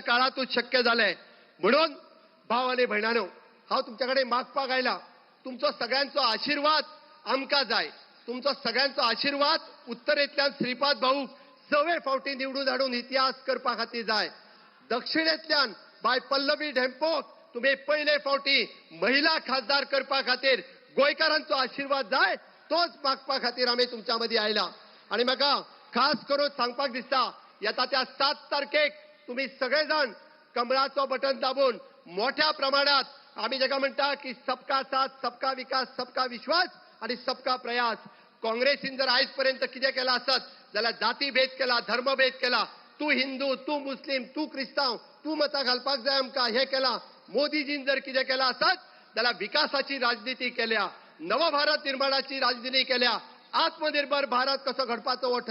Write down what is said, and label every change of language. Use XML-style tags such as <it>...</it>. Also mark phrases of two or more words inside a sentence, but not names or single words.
<kok>काळातूच शक्य जाले म्हणून भाव आणि भयणानो हांव तुमच्या कडेन मागपाक आयला तुमचो सगळ्यांचो आशीर्वाद आमकां जाय तुमचो सगळ्यांचो आशीर्वाद उत्तरेंतल्यान श्रीपाद भाऊक 6 फावटी निवडून हाडून इतिहास करपा खातीर जाय दक्षिणेंतल्यान बाय पल्लवी ढेंपोक तुम्ही पहिले फावटी महिला खासदार करपा खातीर गोंयकारांचो आशीर्वाद जाय तोच मागपा खातीर आमी तुमच्या मदीं आयला आणि म्हाका खास करून सांगपाक दिसता येता त्या 7 तारखेक तुम्ही सगळे जाण कमळाचो बटन दाबून मोठ्या प्रमाणात आम्ही जेका म्हणटा की</kok> <hi>सबका साथ सबका विकास सबका विश्वास</hi> <kok>आणि</kok> <hi>सबका प्रयास</hi> <kok>काँग्रेसीन जर आयज पर्यंत कितें केला आसत जाल्यार जाती भेद केला धर्मभेद केला तू हिंदू तू मुस्लिम तू क्रिस्तांव तू मतां घालपाक जाय आमकां हे केला मोदीजीन जर कितें केला आसत जाल्यार विकासाची राजनीती केल्या नव भारत निर्माणाची राजनीती केल्या आत्मनिर्भर भारत कसो घडपाचो हो</kok>